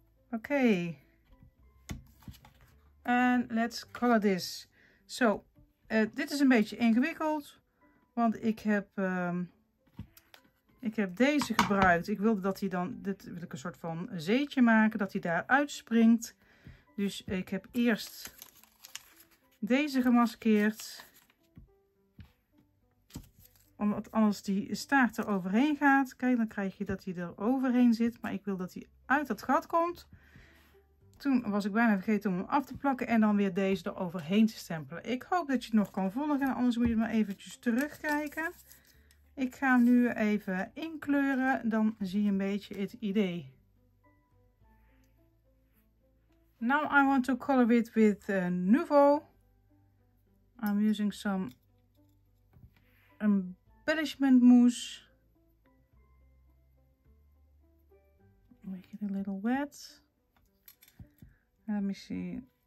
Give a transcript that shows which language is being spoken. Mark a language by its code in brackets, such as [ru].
[en] Okay, and let's color this. [nl] Zo, dit is een beetje ingewikkeld, want ik heb deze gebruikt. Ik wilde dat hij dan, dit wil ik een soort van zeetje maken, dat hij daar uitspringt. Dus ik heb eerst deze gemaskeerd, omdat anders die staart er overheen gaat. Kijk, dan krijg je dat hij er overheen zit, maar ik wil dat hij uit dat gat komt. Toen was ik bijna vergeten om hem af te plakken en dan weer deze er overheen te stempelen. Ik hoop dat je het nog kan volgen, anders moet je maar eventjes terugkijken. Ik ga hem nu even inkleuren, dan zie je een beetje het idee. [en] Now I want to color it with Nuvo. I'm using some embellishment mousse. Make it a little wet. Let me see.